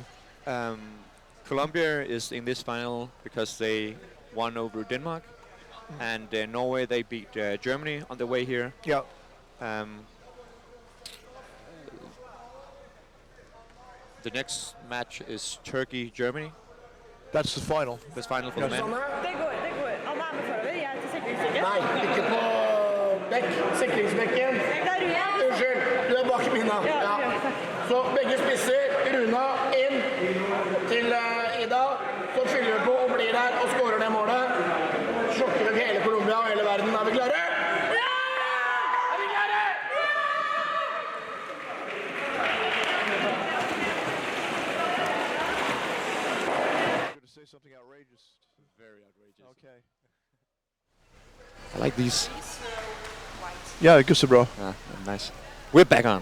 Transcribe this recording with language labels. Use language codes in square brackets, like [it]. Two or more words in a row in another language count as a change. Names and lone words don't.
[en] Colombia is in this final because they won over Denmark. And Norway, they beat Germany on the way here. Yeah. The next match is Turkey-Germany. That's the final. That's final for the men. [no] Det går. Alle er med forover. Jeg er til sikringsbekken. Nei, ikke på bekk. Sikringsbekken. Unnskyld, du er bak Mina. Ja. Så begge spisser. Runa inn til Ida. Så fyller vi på og blir der og skårer det målet. Sjokker nok hele Colombia og hele verden. Er vi klare? Ja! Er vi klare? [en] Something outrageous. Very outrageous. Okay. I like these. Yeah, good, bro. Ah, nice. We're back on.